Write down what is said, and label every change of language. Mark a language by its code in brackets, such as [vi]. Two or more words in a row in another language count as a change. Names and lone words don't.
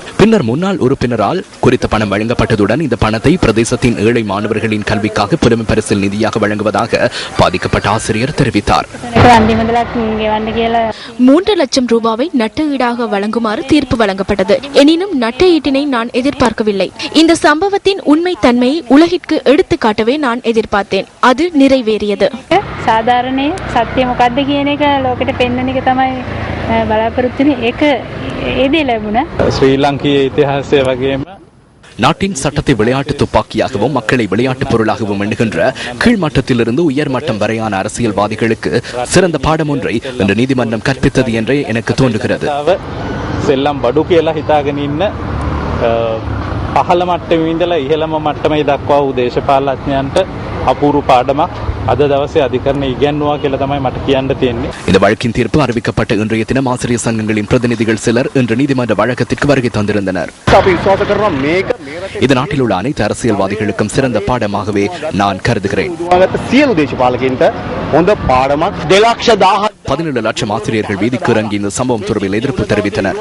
[ta] பின்னர் முன்னாள் உறுப்பினரால் குறித்த பணம் வழங்கப்பட்டதுடன் இந்த பணத்தை பிரதேசத்தின் ஏழை மாணவர்களின் கல்விக்காக புலமை பரிசில் நிதியாக வழங்குவதாக பாதிக்கப்பட்ட ஆசிரியர் தெரிவித்தார். 3 லட்சம் ரூபாவை நட்டு ஈடாக வழங்குமாறு தீர்ப்பு வழங்கப்பட்டது. எனினும் நட்டு ஈட்டினை நான் எதிர்பார்க்கவில்லை. இந்த சம்பவத்தின் உண்மை தன்மையை உலகிற்கு எடுத்து காட்டவே நான் எதிர்பார்த்தேன். அது நிறைவேறியது. [si] සාධාරණයේ සත්‍ය මොකක්ද කියන එක ලෝකෙට පෙන්වන එක තමයි බලාපොරොත්තු වෙන්නේ. ඒක ඒදී ලැබුණා. ශ්‍රී ලංකීය ඉතිහාසය වගේම [ta] நாட்டின் சட்டத்தை விளையாட்டு துப்பாக்கியாகவும் மக்களை விளையாட்டு பொருளாகவும் எண்ணுகின்ற கீழ்மட்டத்திலிருந்து உயர்மட்டம் வரையான அரசியல்வாதிகளுக்கு சிறந்த பாடம் ஒன்றை இந்த நீதிமன்றம் கற்பித்தது என்றே எனக்கு தோன்றுகிறது. [si] செல்லம் බඩු කියලා හිතාගෙන ඉන්න පහළ මට්ටමේ ඉඳලා ඉහළම මට්ටමේ දක්වා වූ දේශපාලඥයන්ට අපූර්ව පාඩමක් අද දවසේ අධිකරණය ඉගෙනුවා කියලා තමයි මට කියන්න තියෙන්නේ. [ta] இந்த வழக்கின் தீர்ப்பு அறிவிக்கப்பட்ட இன்றைய தினம் ஆசிரியர் சங்கங்களின் பிரதிநிதிகள் சிலர் இன்று நீதிமன்ற வழக்கத்திற்கு வருகை தந்திருந்தனர். இது நாட்டில் உள்ள அனைத்து அரசியல்வாதிகளுக்கும் சிறந்த பாடமாகவே நான் கருதுகிறேன். 17 லட்சம் ஆசிரியர்கள் வீதிக்கு இறங்கி இந்த சம்பவம் தொடர்பில் எதிர்ப்பு தெரிவித்தனர்.